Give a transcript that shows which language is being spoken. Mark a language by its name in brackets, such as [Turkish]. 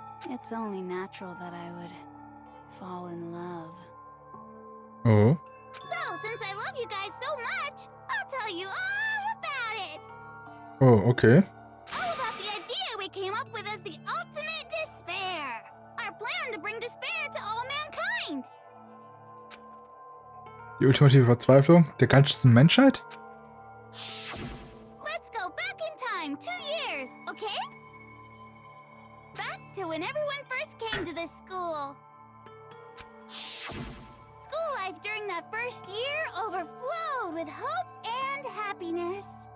[English] It's only natural that I would fall in love. Oh. So, since I love you guys so much, I'll tell you all about it. Oh, okay. All about the idea we came up with as the ultimate despair. Our plan to bring despair to all mankind. [German] Die ultimative Verzweiflung der ganzen Menschheit? [English] Let's go back in time 2 years, okay? Back to when everyone first came to this school. School life during that first year overflowed with hope and happiness.